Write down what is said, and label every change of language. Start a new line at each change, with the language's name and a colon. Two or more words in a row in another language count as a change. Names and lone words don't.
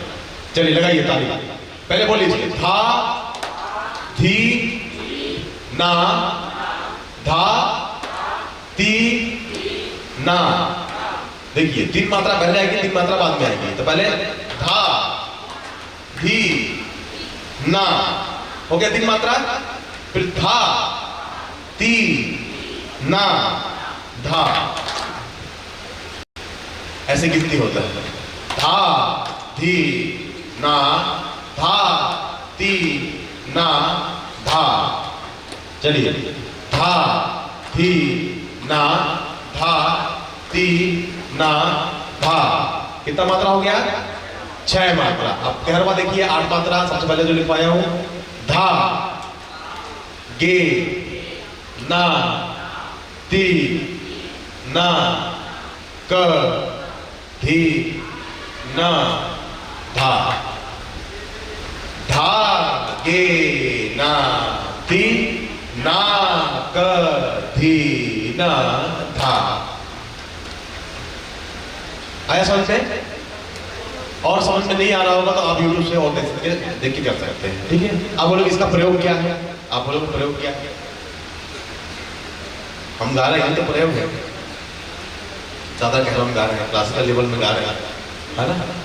Hindi: चलिए लगाइए ताली, पहले बोल लीजिए, धा धी ना धा ती ना। देखिए 3 मात्रा पहले आएगी, 3 मात्रा बाद में आएगी। तो पहले धा धी ना, हो गया 3 मात्रा, फिर धा ती ना धा। ऐसे गिनती होता है, धा धी ना धा ती ना धा। चलिए, धा धी ना धा ती ना धा। कितना मात्रा हो गया, 6 मात्रा। अब कहरवा देखिए, 8 मात्रा। सबसे पहले जो लिखवाया हूं, धा गे ना ती ना क धी ना धा। धा गे ना ती ना क धी ना धा। आया समझ में? और समझ में नहीं आ रहा होगा तो आप YouTube से और देख के कर सकते हैं। ठीक है, आप बोलोगे इसका प्रयोग क्या है, आप बोलोगे प्रयोग क्या है। हम गा रहे हैं तो प्रयोग है, ज्यादा कह रहा हम गा रहे हैं,
English: classical level
Hindi: में गा रहे हैं, है ना।